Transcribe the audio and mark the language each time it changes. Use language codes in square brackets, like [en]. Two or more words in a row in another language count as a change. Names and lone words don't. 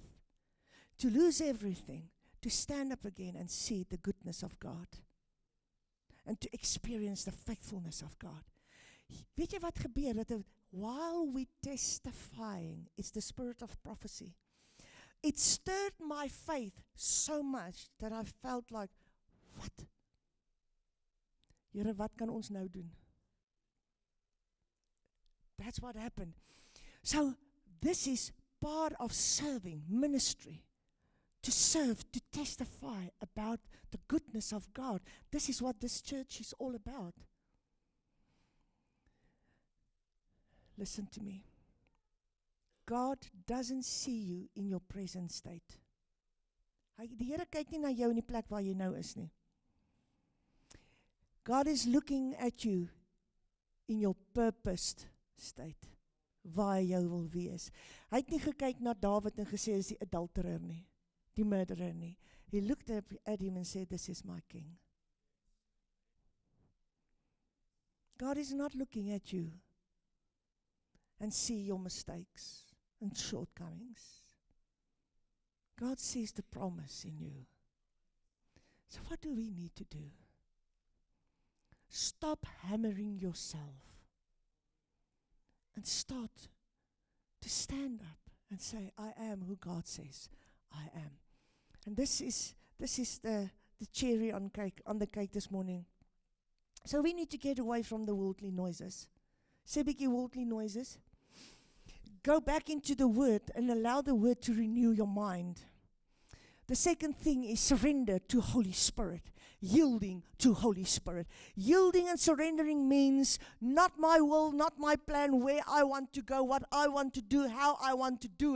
[en] To lose everything, to stand up again and see the goodness of God. And to experience the faithfulness of God. [af] Weet jy wat gebeur? [en] Dat while we testifying, it's the spirit of prophecy. It stirred my faith so much that I felt like, what? [af] Here, wat kan ons nou doen? [en] That's what happened. So, this is part of serving, ministry. to serve, to testify about the goodness of God. This is what this church is all about. Listen to me. God doesn't see you in your present state. [af] Die Here kyk nie na jou in die plek waar jy nou is nie. [en] God is looking at you in your purposed state, [af] waar jy wil wees. Hy het nie gekyk na David en gesê, is die adulterer nie, die murderer nie. [en] He looked at him and said, this is my king. God is not looking at you and see your mistakes and shortcomings. God sees the promise in you. So what do we need to do? Stop hammering yourself and start to stand up and say, I am who God says I am. And this is the cherry on the cake this morning. So we need to get away from the worldly noises. [af] Sê bietjie [en] worldly noises. Go back into the Word and allow the Word to renew your mind. The second thing is surrender to Holy Spirit. Yielding to Holy Spirit. Yielding and surrendering means not my will, not my plan, where I want to go, what I want to do, how I want to do it.